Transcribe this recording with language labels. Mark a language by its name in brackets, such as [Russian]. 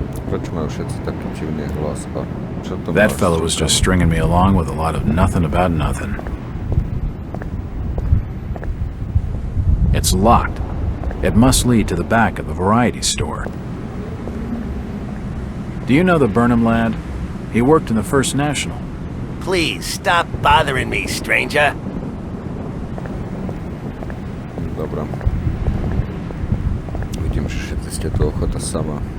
[Slovak] Prečo majú všetci taký divný hlas? A čo to [English] That [Slovak] máš? [English] fellow was just stringing me along with a lot of nothing about nothing. It's locked. It must lead to the back of the variety store. Do you know the Burnham lad? He worked in the First National. Please, stop bothering me, stranger. [Slovak] Dobra. Vidím, že všetci ste tu ochota sama.